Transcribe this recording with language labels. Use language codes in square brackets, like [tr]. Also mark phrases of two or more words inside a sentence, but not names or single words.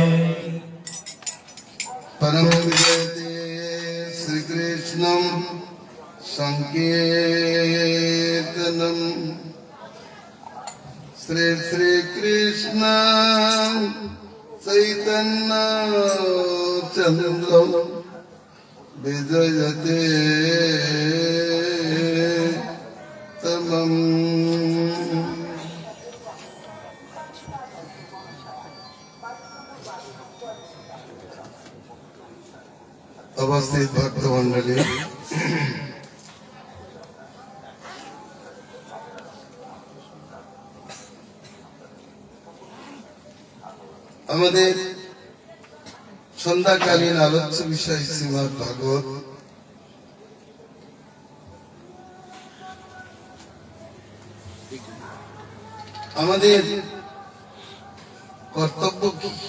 [sa] परम विजयते श्री कृष्णं संकीर्तनं श्री श्री कृष्ण चैतन्य चंद्र विजयते तमम्। [bn] উপস্থিত ভক্ত মণ্ডলী, আমাদের সন্ধ্যাকালীন আলোচ্য বিষয় শ্রীমদ্ ভাগবত। আমাদের কর্তব্য কি?